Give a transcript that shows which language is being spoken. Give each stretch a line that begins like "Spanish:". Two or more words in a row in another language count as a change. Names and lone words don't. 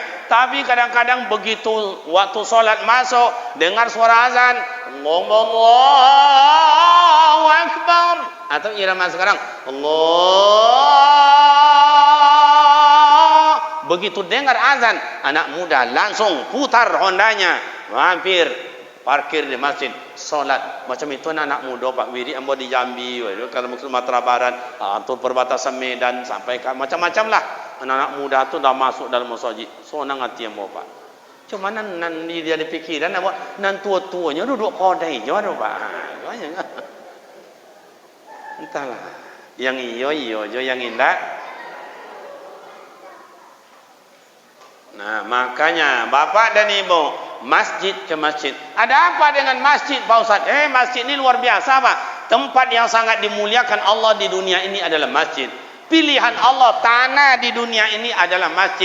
Indonesian: Tapi kadang-kadang begitu waktu solat masuk, dengar suara azan,
Arabic: الله أكبر,
Indonesian: atau irama sekarang, Allah. Begitu dengar azan, anak muda langsung putar Hondanya, mampir parkir di masjid, solat. Macam itu anak muda Pak Wiri, ambo di Jambi, kalau Sumatera Barat, atau perbatasan Medan sampai macam-macam lah. Anak-anak muda tu dah masuk dalam masjid.
Minangkabau: Sonang hati ambo, Pak. Cuma nan dia dipikiran ambo, nan tua-tuanya duduk kodai je tu, Pak. Entahlah. Yang iyo je,
Indonesian: yang indah. Nah, makanya Bapak dan Ibu, masjid ke masjid. Ada apa dengan masjid, Pak Ustaz? Masjid ini luar biasa, Pak. Tempat yang sangat dimuliakan Allah di dunia ini adalah masjid. Pilihan Allah, tanah di dunia ini adalah masjid.